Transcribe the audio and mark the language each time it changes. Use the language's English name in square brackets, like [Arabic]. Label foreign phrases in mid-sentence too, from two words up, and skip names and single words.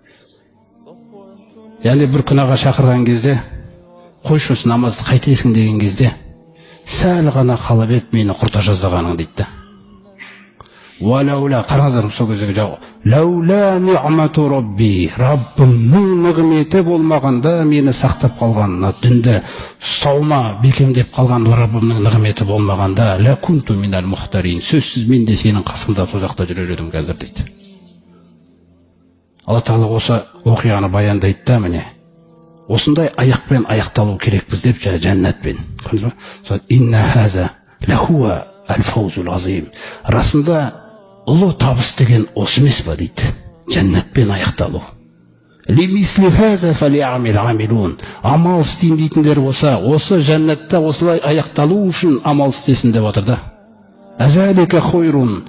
[Kazakh] Яғни бір күнәға шақырған кезде, қойшы осы намазды қайтесің деген кезде, сәл ғана қалып еді мені құрта жаздағаның дейді. Валаула, қараңыздар сол кездегі жауап. [Arabic] لولا نعمة ربي, [Kazakh] Раббымның нығметі болмағанда мені сақтап қалғанына, дінді ұстауыма бекемдеп қалған Раббымның нығметі болмағанда, [Arabic] لكنت من المحضرين, [Kazakh] сөзсіз мен де сенің қасыңда тозақта жүрер едім қазір дейді. Алла Тағала осы оқиғаны баяндайды да, міне. Осындай аяқпен аяқталу керекпіз деп жәннатпен. Көрдіңіз бе? [Arabic] إن هذا لهو الفوز العظيم. [Kazakh] Расында ұлы табыс деген осы емес па дейді, жәннатпен аяқталу. [Arabic] لمثل هذا فليعمل العاملون. [Kazakh] Амал істейм дейтіндер болса, осы жәннатта осылай аяқталу үшін амал істесін деп отыр да. [Arabic] أذلك خير.